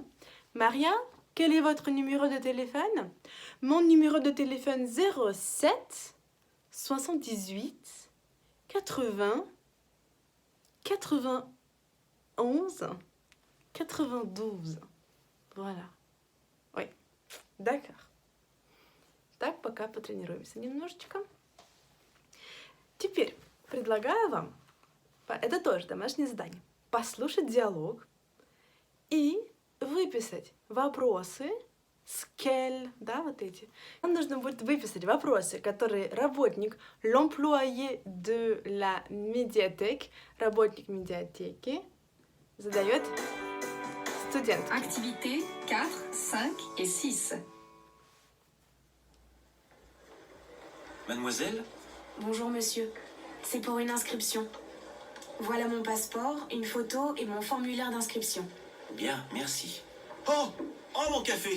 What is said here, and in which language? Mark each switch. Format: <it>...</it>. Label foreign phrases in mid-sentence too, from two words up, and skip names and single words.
<fr>Maria, quel est votre numéro de téléphone? Mon numéro de téléphone 07 78 80 91 92. Voilà. Oui, d'accord.</fr> <ru>Так, пока потренируемся немножечко. Теперь предлагаю вам, это тоже домашнее задание, послушать диалог и выписать вопросы с quel, да, вот эти. Нам нужно будет выписать вопросы, которые работник,</ru> <fr>l'employé de la médiathèque,</fr> <ru>работник медиатеки, задает студентке.</ru> <fr>Activités 4, 5 et 6. Mademoiselle? Bonjour monsieur, c'est pour une inscription. Voilà mon passeport, une photo et mon formulaire d'inscription. Bien, merci. Oh! Oh, mon café!</fr>